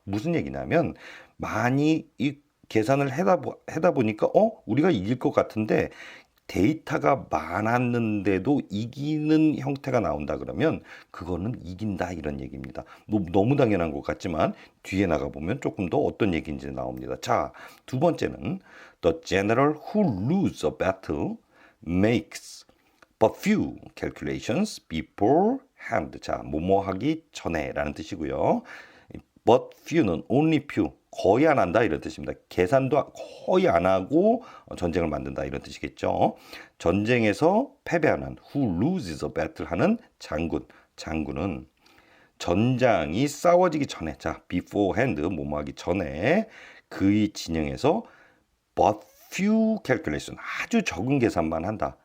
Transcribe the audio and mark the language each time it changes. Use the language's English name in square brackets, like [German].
[Korean] 무슨 얘기냐면 많이 이 계산을 해다 보니까 우리가 이길 것 같은데 데이터가 많았는데도 이기는 형태가 나온다 그러면 그거는 이긴다 이런 얘기입니다. 너무 당연한 것 같지만 뒤에 나가보면 조금 더 어떤 얘기인지 나옵니다. 자, 두 번째는 [English] The general who loses a battle makes but few calculations beforehand. [Korean] 자, 뭐뭐 하기 전에 라는 뜻이고요. but few는 [English] only few, [Korean] 거의 안 한다 이런 뜻입니다. 계산도 거의 안 하고 전쟁을 만든다 이런 뜻이겠죠. 전쟁에서 패배하는 [English] who loses a battle [Korean] 하는 장군, 장군은 전장이 싸워지기 전에, 자, beforehand 뭐뭐 하기 전에 그의 진영에서 [English] but few calculation, [Korean] 아주 적은 계산만 한다.